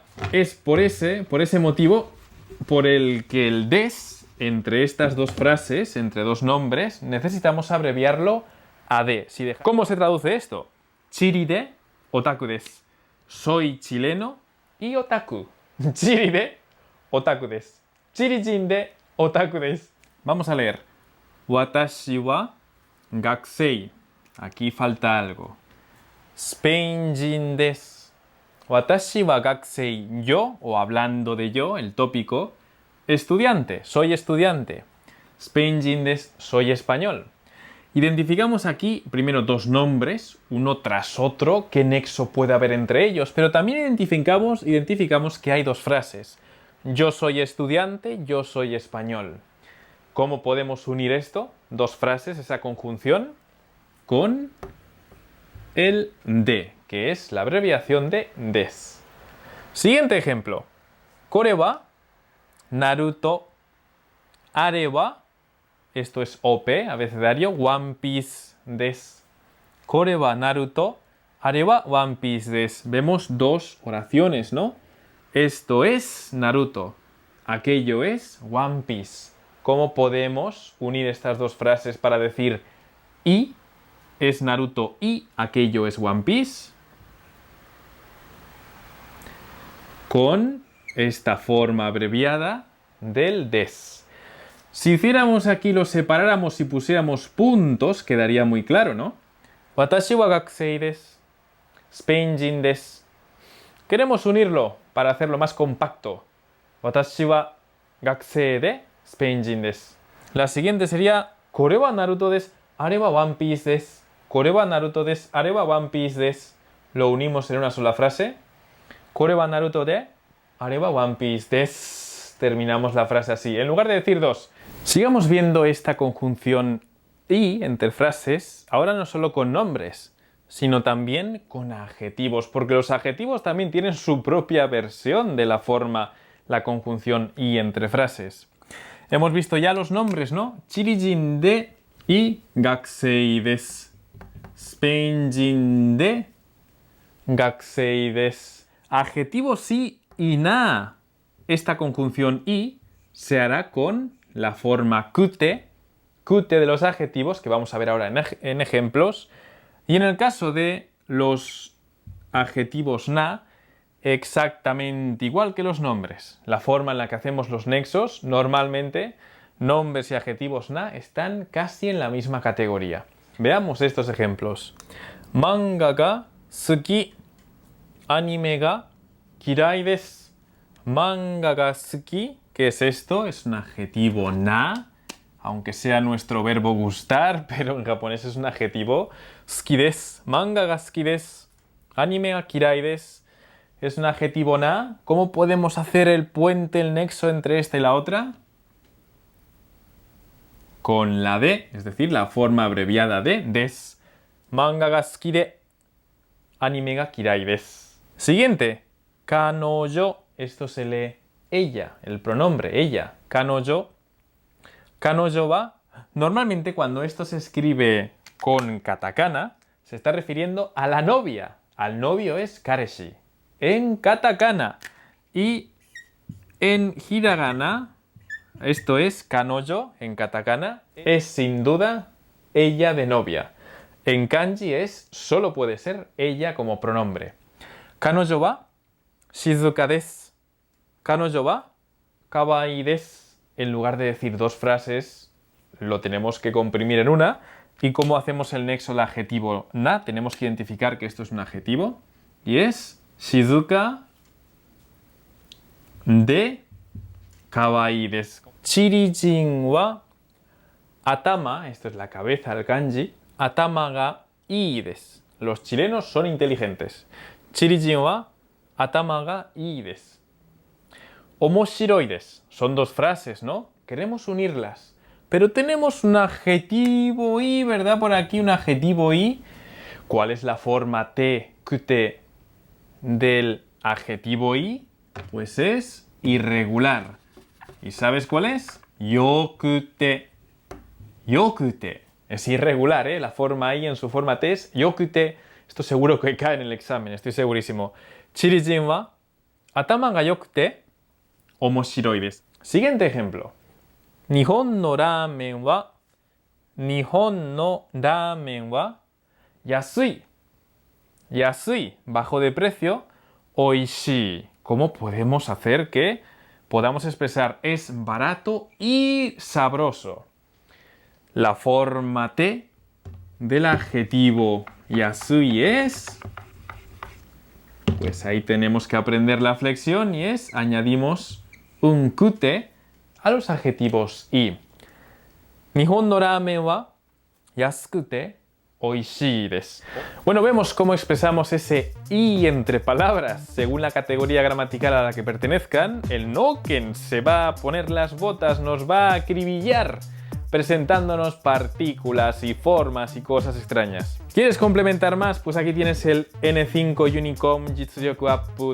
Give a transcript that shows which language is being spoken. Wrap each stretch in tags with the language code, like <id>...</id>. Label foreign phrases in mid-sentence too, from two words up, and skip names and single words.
<es>Es por ese motivo por el que el des, entre estas dos frases, entre dos nombres, necesitamos abreviarlo a de. ¿Cómo se traduce esto?</es> <ja>チリでオタクです.</ja> <es>Soy chileno y otaku.</es> <ja>チリでオタクです. チリ人でオタクです.</ja> <es>Vamos a leer.</es> <ja>私は学生.</ja> <es>Aquí falta algo.</es> <ja>スペイン人です. 私は学生.</ja> <es>Yo, o hablando de yo, el tópico. Estudiante, soy estudiante.</es> <ja>スペイン人です.</ja> <es>Soy español. Identificamos aquí primero dos nombres, uno tras otro, qué nexo puede haber entre ellos, pero también identificamos que hay dos frases. Yo soy estudiante, yo soy español. ¿Cómo podemos unir esto? Dos frases, esa conjunción, con el de, que es la abreviación de des. Siguiente ejemplo.</es> <ja>これはナルトあれは,</ja> <es>esto es OP, abecedario,</es> <ja>ワンピースです. これはナルトあれはワンピースです.</ja> <es>Vemos dos oraciones, ¿no? Esto es Naruto, aquello es One Piece. ¿Cómo podemos unir estas dos frases para decir y es Naruto y aquello es One Piece? Con esta forma abreviada del des. Si hiciéramos aquí, lo separáramos y pusiéramos puntos, quedaría muy claro, ¿no?</es> <ja>私は学生です。スペイン人です.</ja> <es>Queremos unirlo para hacerlo más compacto.</es> <ja>私は学生でスペイン人です.</ja> <es>La siguiente sería</es> <ja>これはナルトです, あれはワンピースです. これはナルトです, あれはワンピースです.</ja> <es>Lo unimos en una sola frase.</es> <ja>これはナルトで, あれはワンピースです.</ja> <es>Terminamos la frase así. En lugar de decir dos. Sigamos viendo esta conjunción y entre frases, ahora no solo con nombres, sino también con adjetivos, porque los adjetivos también tienen su propia versión de la forma, la conjunción y entre frases. Hemos visto ya los nombres, ¿no?</es> <ja>チリ人で y 学生です. スペイン人で学生です.</ja> <es>Adjetivos sí y na. Esta conjunción y se hará con la forma kute de los adjetivos, que vamos a ver ahora en ejemplos. Y en el caso de los adjetivos na, exactamente igual que los nombres. La forma en la que hacemos los nexos, normalmente, nombres y adjetivos na están casi en la misma categoría. Veamos estos ejemplos.</es> <ja>漫画が好き。アニメが嫌いです. 漫画が好き.</ja> <es>¿Qué es esto? Es un adjetivo na, aunque sea nuestro verbo gustar, pero en japonés es un adjetivo.</es> <ja>好きです. 漫画が好きです。アニメが嫌いです.</ja> <es>Es un adjetivo na. ¿Cómo podemos hacer el puente, el nexo entre esta y la otra? Con la de, es decir, la forma abreviada de des.</es> <ja>漫画が好きで。アニメが嫌いです.</ja> <es>Siguiente. Kanojo. Esto se lee ella, el pronombre ella.</es> <ja>彼女。彼女は.</ja> <es>Normalmente cuando esto se escribe con katakana, se está refiriendo a la novia. Al novio es kareshi. En katakana. Y en hiragana, esto es kanojo, en katakana, es sin duda ella de novia. En kanji solo puede ser ella como pronombre.</es> <ja>彼女は静かです. 彼女は可愛いです.</ja> <es>En lugar de decir dos frases, lo tenemos que comprimir en una. ¿Y cómo hacemos el nexo al adjetivo na? Tenemos que identificar que esto es un adjetivo. Y es</es> <ja>静かで可愛いです. チリ人は頭,</ja> <es>esto es la cabeza, el kanji,</es> <ja>頭がいいです.</ja> <es>Los chilenos son inteligentes.</es> <ja>チリ人は頭がいいです. 面白いです.</ja> <es>Son dos frases, ¿no? Queremos unirlas. Pero tenemos un adjetivo i, ¿verdad? Por aquí un adjetivo i. ¿Cuál es la forma te, kute del adjetivo i? Pues es irregular. ¿Y sabes cuál es?</es> <ja>良くて。良くて.</ja> <es>Es irregular, ¿eh? La forma i en su forma te es yokute. Esto seguro que cae en el examen, estoy segurísimo.</es> <ja>チリ人は頭が良くて面白いです.</ja> <es>Siguiente ejemplo.</es> <ja>日本のラーメンは安い.</ja> <es>Yasui, bajo de precio. Oishii. ¿Cómo podemos hacer que podamos expresar es barato y sabroso? La forma te del adjetivo yasui es... Pues ahí tenemos que aprender la flexión y es añadimos un kute a los adjetivos i.</es> <ja>日本のラーメンは安くて美味しいです.</ja> <es>Bueno, vemos cómo expresamos ese i entre palabras según la categoría gramatical a la que pertenezcan. El noken se va a poner las botas, nos va a acribillar presentándonos partículas y formas y cosas extrañas. ¿Quieres complementar más? Pues aquí tienes el N5 Unicom Jitsuyoku Appu.</es>